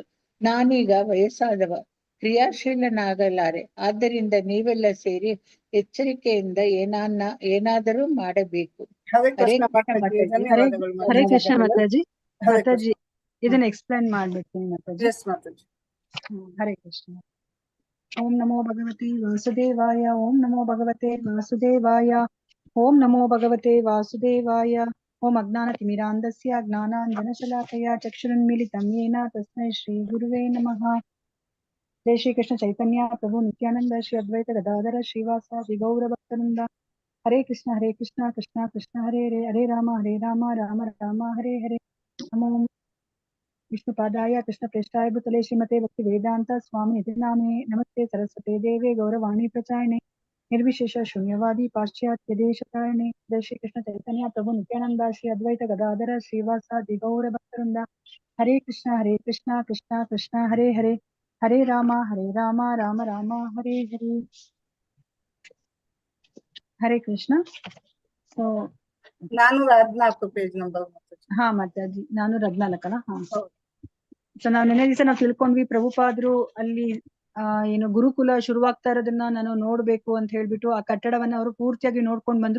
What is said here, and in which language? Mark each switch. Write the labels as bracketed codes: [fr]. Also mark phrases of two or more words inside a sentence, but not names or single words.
[kn] ನಾನೀಗ ವಯಸ್ಸಾದವ, ಕ್ರಿಯಾಶೀಲನಾಗಲಾರೆ. ಆದ್ದರಿಂದ ನೀವೆಲ್ಲ ಸೇರಿ ಎಚ್ಚರಿಕೆಯಿಂದ ಏನಾದರೂ ಮಾಡಬೇಕು. ಹರೇ ಹರೇ ಕೃಷ್ಣ ಕೃಷ್ಣ ಮಾತಾಜಿ, ಮಾತಾಜಿ. ಧನ್ಯವಾದಗಳು ಹರೇ ಮಾತಾಜಿ. ಕೃಷ್ಣ ಮಾತಾಜಿ. ಹರೇ ಮಾತಾಜಿ ಕೃಷ್ಣ. ಇದನ್ನ ಎಕ್ಸ್ಪ್ಲೈನ್ ಮಾಡ್ಬಿಡ್ತೀನಿ ಮಾತಾಜಿ. ಎಸ್ ಮಾತಾಜಿ. [sa] ಹರೇ ಕೃಷ್ಣ. ಓಂ ನಮೋ ಭಗವತಿ ವಾಸುದೇವಾಯ. ಓಂ ನಮೋ ಭಗವತೆ ವಾಸುದೇವಾಯ. ಓಂ ನಮೋ ಭಗವತೆ ವಾಸುದೇವಾಯ. ಓಂ ಅಜ್ಞಾನತಿಮಿರಾಂಧಸ್ಯ ಜ್ಞಾನಾಂಜನಶಲಾಕಯ ಚಕ್ಷುರುನ್ಮಿಲಿತಂ ಯೇನ ತಸ್ಮೈ ಶ್ರೀ ಗುರುವೇ ನಮಃ. ಜೈ ಶ್ರೀ ಕೃಷ್ಣ ಚೈತನ್ಯ ಪ್ರಭು ನಿತ್ಯಾನಂದ ಶ್ರೀ ಅದ್ವೈತ ಗದಾಧರ ಶ್ರೀವಾಸಾದಿ ಗೌರ ಭಕ್ತವೃಂದ. ಹರೇ ಕೃಷ್ಣ ಕೃಷ್ಣ ಕೃಷ್ಣ ಹರೇ ಹರೇ, ಹರೇ ರಾಮ ರಾಮ ರಾಮ ಹರೇ ಹರೇ. ನಮೋ ವಿಷ್ಣುಪಾದಾಯ ಕೃಷ್ಣಪ್ರೇಷ್ಠಾಯ ಭೂತಲೆ ಶ್ರೀಮತೆ ಭಕ್ತಿ ವೇದಾಂತ ಸ್ವಾಮಿ ನಿತಿ ನಾಮೇ. ನಮಸ್ತೆ ಸರಸ್ವತೆ ದೇವೆ ಗೌರವಾಣಿ ಪ್ರಚಾರಣೆ ನಿರ್ವಿಶೇಷ ಶೂನ್ಯವಾದಿ ಪಾಶ್ಚಾತ್ಯ ದೇಶಕಾರಣೆ. ಜೈ ಶ್ರೀ ಕೃಷ್ಣ ಚೈತನ್ಯ ಪ್ರಭು ನಿತ್ಯಾನಂದ ಶ್ರೀ ಅದ್ವೈತ ಗದಾಧರ ಶ್ರೀವಾಸಾದಿ ಗೌರ ಭಕ್ತವೃಂದ. ಹರೇ ಕೃಷ್ಣ ಕೃಷ್ಣ ಕೃಷ್ಣ ಹರೇ ಹರೇ, ಹರೇ ರಾಮ ರಾಮ ರಾಮ ಹರೇ ಹರೇ. [kn] ಹರೇ ಕೃಷ್ಣ. ಸೊ 414 [en] page number [kn] ಮಾತಾಜಿ. ಹಾ ಮಾತಾಜಿ 414 ಹಾ. ಹೌದು. ಸೊ ನಾವು ನೆನ್ನೆ ದಿವಸ ನಾವು ತಿಳ್ಕೊಂಡ್ವಿ, ಪ್ರಭುಪಾದರು ಅಲ್ಲಿ ಏನು ಗುರುಕುಲ ಶುರುವಾಗ್ತಾ ಇರೋದನ್ನ ನಾನು ನೋಡ್ಬೇಕು ಅಂತ ಹೇಳ್ಬಿಟ್ಟು ಆ ಕಟ್ಟಡವನ್ನ ಅವರು ಪೂರ್ತಿಯಾಗಿ ನೋಡ್ಕೊಂಡ್ ಬಂದ್ರು.